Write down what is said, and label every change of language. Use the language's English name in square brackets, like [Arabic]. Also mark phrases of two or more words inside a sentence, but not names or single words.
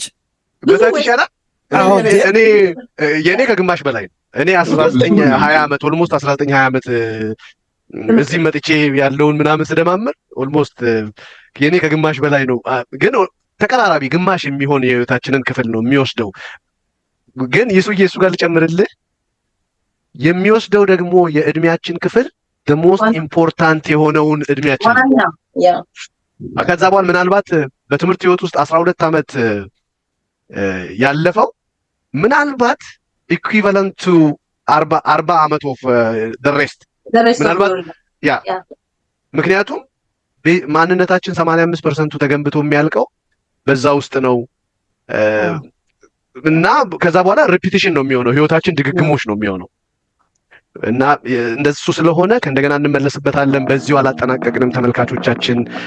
[Amharic] ይሻላል። እኔ የኔ ከግማሽ በላይ ነው። እኔ 19-20 ዓመት ኦልሞስት 19-20 ዓመት እዚህ መጥቼ ያለውን ምናምን ስደማምር ኦልሞስት የኔ ከግማሽ በላይ ነው። ግን ተቀራራቢ ግማሽ የሚሆን የህይወታችንን ክፍል ነው የሚወስደው። ግን የሱ ጋር ልጨምርልህ የሚወስደው ደግሞ የእድሜያችን ክፍል [English] the most important [Amharic] የሆነውን እድሜያችን ከዛ በኋላ ምናልባት በትምህርት ህይወት ውስጥ 12 ዓመት ያለፈው ምናልባት [English] equivalent to [Amharic] 40 ዓመት [English] of the rest [Amharic] ምናልባት ምክንያቱም ማንነታችን 85% ተገንብቶ የሚያልቀው በዛ ውስጥ ነው እና ከዛ በኋላ ሪፒቲሽን ነው የሚሆነው። ህይወታችን ድግግሞች ነው የሚሆነው እና እንደሱ ስለሆነ ከእንደገና እንመለስበታለን። በዚሁ አላጠናቀቅንም ተመልካቾቻችን።